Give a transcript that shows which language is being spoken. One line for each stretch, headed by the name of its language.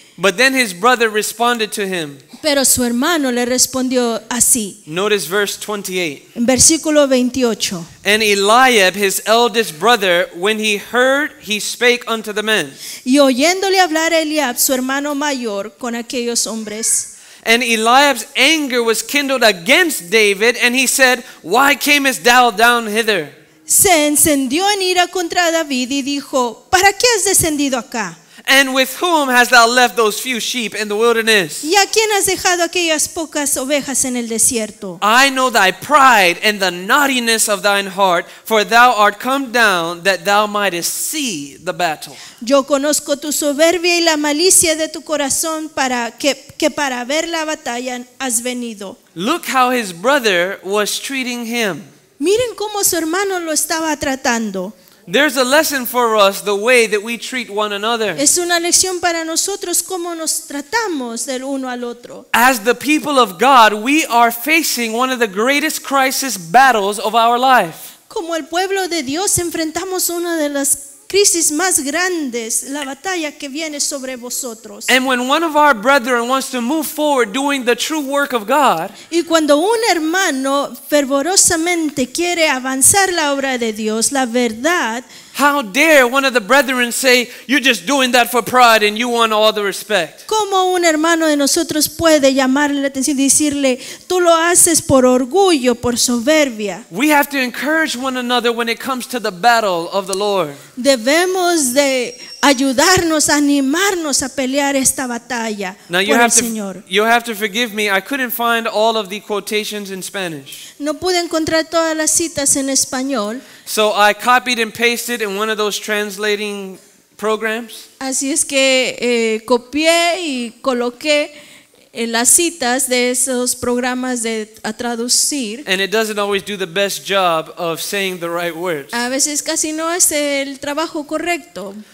English: But then his brother responded to him.
Spanish: Pero su hermano le respondió así.
English: Notice verse 28.
Spanish: En versículo 28.
English: And Eliab, his eldest brother, when he heard, he spake unto the men.
Spanish: Y oyéndole hablar a Eliab, su hermano mayor, con aquellos hombres.
English: And Eliab's anger was kindled against David, and he said, Why camest thou down hither?
Spanish: Se encendió en ira contra David y dijo, ¿para qué has descendido acá?
English: And with whom hast thou left those few sheep in the wilderness?
Spanish: ¿Y a quién has dejado aquellas pocas ovejas en el desierto?
English: I know thy pride and the naughtiness of thine heart, for thou art come down that thou mightest see the battle.
Spanish: Yo conozco tu soberbia y la malicia de tu corazón para ver la batalla has venido.
English: Look how his brother was treating him.
Spanish: Miren cómo su hermano lo estaba tratando.
English: There's a lesson for us the way that we treat one another.
Spanish: Es una lección para nosotros cómo nos tratamos del uno al otro.
English: As the people of God, we are facing one of the greatest crisis battles of our life.
Spanish: Como el pueblo de Dios enfrentamos una de las crisis más grandes, la batalla que viene sobre vosotros.
English: And when one of our brethren wants to move forward doing the true work of God,
Spanish: Y cuando un hermano fervorosamente quiere avanzar la obra de Dios, la verdad,
English: how dare one of the brethren say, you're just doing that for pride and you want all the respect?
Spanish: ¿cómo un hermano de nosotros puede llamarle la atención y decirle, tú lo haces por orgullo, por soberbia?
English: We have to encourage one another when it comes to the battle of the Lord.
Spanish: Debemos de ayudarnos, animarnos a pelear esta batalla
English: Now
Spanish: por el Señor.
English: you have to forgive me. I couldn't find all of the quotations in Spanish.
Spanish: No pude encontrar todas las citas en español,
English: So I copied and pasted in one of those translating programs.
Spanish: así es que copié y coloqué las citas de esos programas a traducir.
English: And it doesn't always do the best job of saying the right words.
Spanish: A veces casi no hace el trabajo correcto.